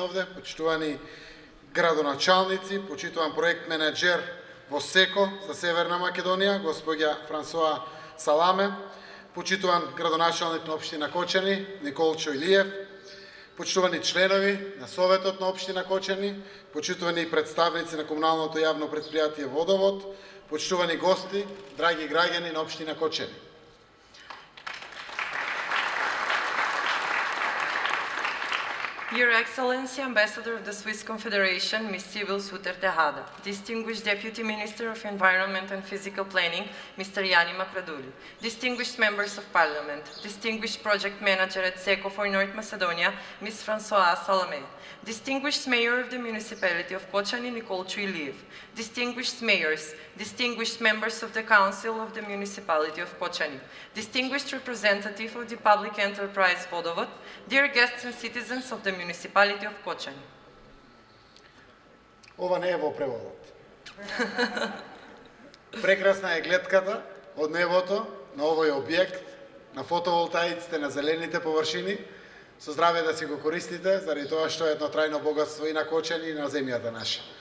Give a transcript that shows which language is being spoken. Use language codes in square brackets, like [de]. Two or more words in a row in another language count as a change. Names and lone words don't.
[mk] овде, почитувани градоначалници, почитуван проект менеджер во СЕКО за Северна Македонија, госпоѓа Франсоа Саламе, почитуван градоначалник на општина Кочани, Николчо Илиев, почитувани членови на Советот на општина Кочани, почитувани представници на комуналното јавно предпријатие Водовод, почитувани гости, драги граѓани на општина Кочани. [en] Your Excellency, Ambassador of the Swiss Confederation, Ms. Sibyl Suter Tejada, Distinguished Deputy Minister of Environment and Physical Planning, Mr. Yanni Makraduli, Distinguished Members of Parliament, Distinguished Project Manager at SECO for North Macedonia, Ms. Françoise Salame, Distinguished Mayor of the Municipality of Kočani, Nikolčo Iliev, Distinguished Mayors, Distinguished Members of the Council of the Municipality of Kočani, Distinguished Representative of the Public Enterprise Vodovod, dear guests and citizens of the Municipality of Kočani. [mk] Ова не е во преводот. Прекрасна е гледката од небото на овој објект, на фотоволтаиците, на зелените површини. Со здраве да си го користите, заради тоа што е едно трајно богатство и на Кочани и на земјата наша.